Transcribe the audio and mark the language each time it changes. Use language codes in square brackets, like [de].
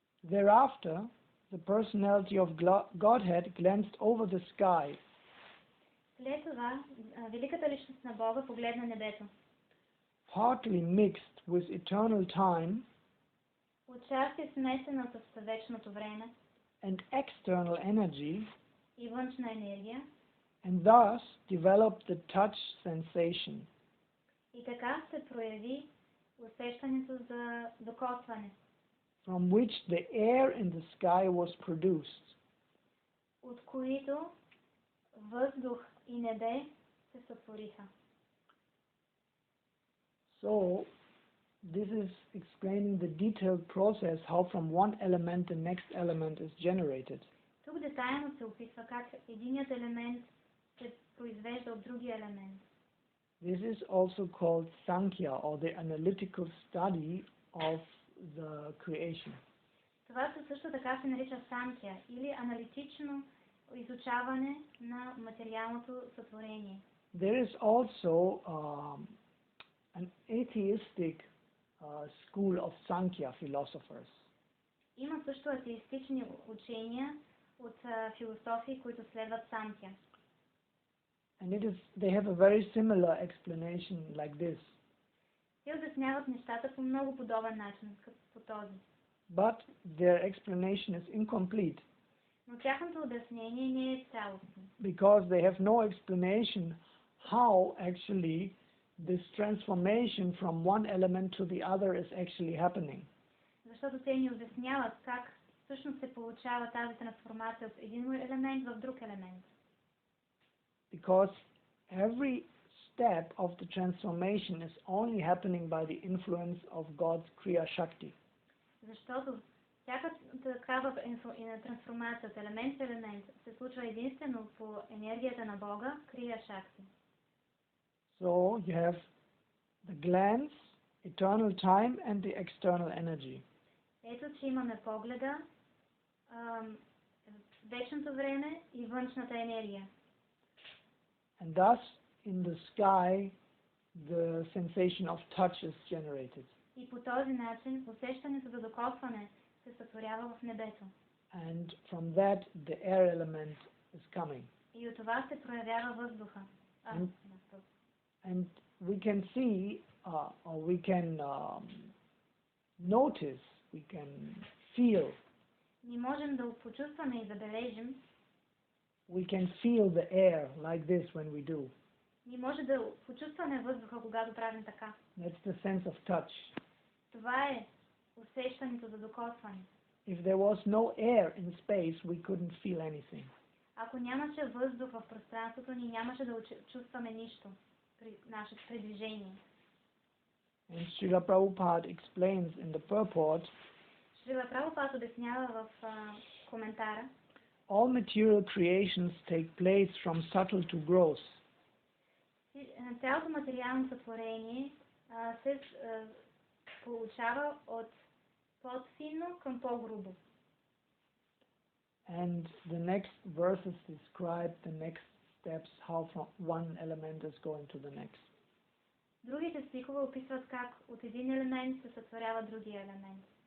[en] Thereafter, the personality of Godhead glanced over the sky. [bg] След това, великата личност на Бога погледна небето. [en] Partly mixed with eternal time, [bg] отчасти смесена с вечното време, [en] and external energy, [bg] и външна енергия, [en] and thus developed the touch sensation. [bg] И така се прояви усещането за докосване, [en] from which the air in the sky was produced. [bg] От които въздух и небе се сътвориха. [en] So, this is explaining the detailed process how from one element the next element is generated. [bg] Тук детайлно се описва как единият елемент се произвежда от другия елемент. [en] This is also called Sankhya, or the analytical study of the creation. [bg] Това също така се нарича Санкия, или аналитично изучаване на материалното сътворение. [en] There is also an atheistic school of Sankhya philosophers. [bg] Има също атеистични учения от философии, които следват Самхя. [en] And they have a very similar explanation like this. [bg] Те обясняват нещата по много подобен начин, като по този. [en] But their explanation is incomplete. [bg] Но тяхното обяснение не е цялостно. [en] Because they have no explanation how actually this transformation from one element to the other is actually happening. [bg] Защото те ни обясняват как всъщност се получава тази трансформация от един елемент в друг елемент. [en] Because every step of the transformation is only happening by the influence of God's Kriya Shakti. [bg] Защото всяка такава трансформация от елемент в елемент се случва единствено по енергията на Бога, Kriya Shakti. [en] So you have the glance, eternal time and the external energy. [bg] Ето, че имаме погледа, вечното време и външната енергия. [en] And thus, in the sky, the sensation of touch is generated. [bg] И по този начин усещането за докосване се сътворява в небето. [en] And from that, the air element is coming. [bg] И от това се проявява въздуха. [en] And we can see, or we can notice, we can feel. [bg] Ние можем да почувстваме и забележим. [en] We can feel the air like this when we do. [bg] Ние може да почувстваме въздуха, когато правим така. [en] That's the sense of touch. [bg] Това е усещането за докосване. [en] If there was no air in space, we couldn't feel anything. [bg] Ако нямаше въздух в пространството, ние нямаше да чувстваме нищо при нашето движение. [en] And Srila Prabhupada explains in the purport, [bg] Шрила Прабхупад обяснява в коментара, [en] all material creations take place from subtle to gross. [bg] Цялото материално сътворение се получава от по-финно към по-грубо. [en] And the next verses describe the next steps, how from one element is going to the next. [bg] Другите стихове описват как от един елемент се сътворява другия елемент.